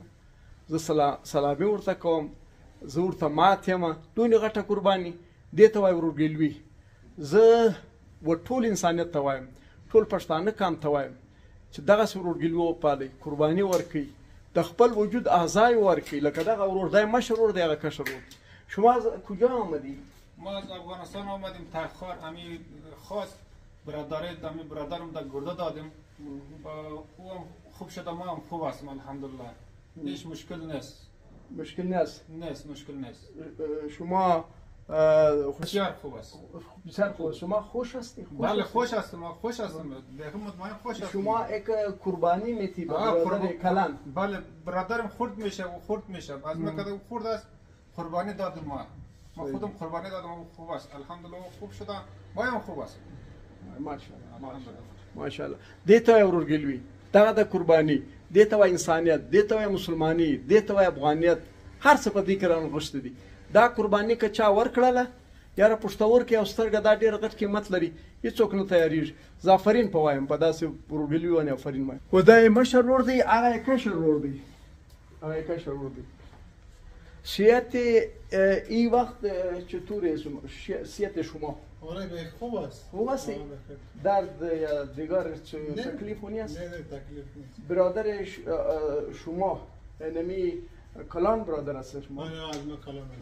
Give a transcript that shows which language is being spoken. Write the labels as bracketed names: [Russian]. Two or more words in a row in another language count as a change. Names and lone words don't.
[Pashto] زه سلامي ورته کوم، زه ورته مات یم. دونې غټه قرباني دې ته وایي ورورګلوي. زه ټول انسانیت ته وایم، ټول پښتانه قام ته وایم چې دغسې ورورګلوي وپالئ، قرباني ورکوئ، د خپل وجود اعضای ورکوئ. لکه دغه ورور دی مشر ورور دی، هغه کشر ورور. [Persian] شما از کجا آمدی؟ ما از افغانستان آمدیم. تخار امی خاص برادری دمی برادرم در گرده دادیم. او هم خوب شده، ما هم خوب هستیم الحمدلله. هیچ مشکل نیست. مشکل نیست؟ نیست، مشکل نیست. شما بسیار خوب است. بسیار خوب. شما خوش هستی؟ بله خوش هستم، خوش هستم. بخیر مطمئن خوش هستم. شما یک قربانی میتی برادر کلان؟ بله برادرم خرد میشه و خرد میشه. از مکه خرد است، قربانی دادم ما خودم قربانی دادم و خوب است الحمدلله. خوب شده، ما هم خوب است ماشاءالله ماشاءالله. [Pashto] دې ته وایي ورورګلوي، دغه د قرباني، دې ته وایي انسانیت، دې ته وایي مسلماني، دې ته وایي افغانیت. هر څه په دې کې رانغښتي دي. دا قرباني که چا ورکړله، یاره پښتورګی او سترګه دا ډېر غټ قیمت لري، هېڅوک نه تیارېږي. زه آفرین په وایم، په داسې ورورګلوي باندې آفرین وایم. خو دا یې مشر ورور دی، هغه یې کشر ورور دی. هغه یې کشر ورور دی. [Persian] صحت این وقت چطوره؟ صحت شما؟ آره خوب است. خوب است؟ درد یا دیگر تکلیف نیست؟ نه تکلیف نیست. برادر شما یعنی کلان برادر است شما؟ آره از ما کلان است.